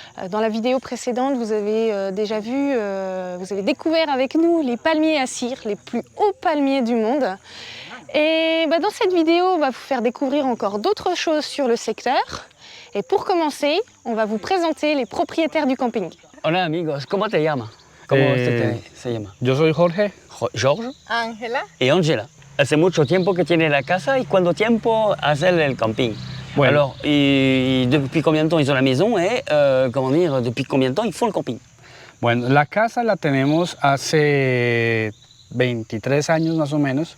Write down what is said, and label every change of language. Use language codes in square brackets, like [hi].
[fr] Dans la vidéo précédente, vous avez déjà vu, vous avez découvert avec nous les palmiers à cire, les plus hauts palmiers du monde. Et dans cette vidéo, on va vous faire découvrir encore d'autres choses sur le secteur. Et pour commencer, on va vous présenter les propriétaires du camping. [es] Hola amigos, ¿cómo te llamas? ¿Cómo se llama? Yo soy Jorge. George Ángela. y Angela. Hace mucho tiempo que tiene la casa y cuánto tiempo hace el camping. Bueno. [fr] Alors, y depuis combien de temps ils ont la maison et comment dire, depuis combien de temps ils font le camping? [es] Bueno, la casa la tenemos hace 23 años más o menos.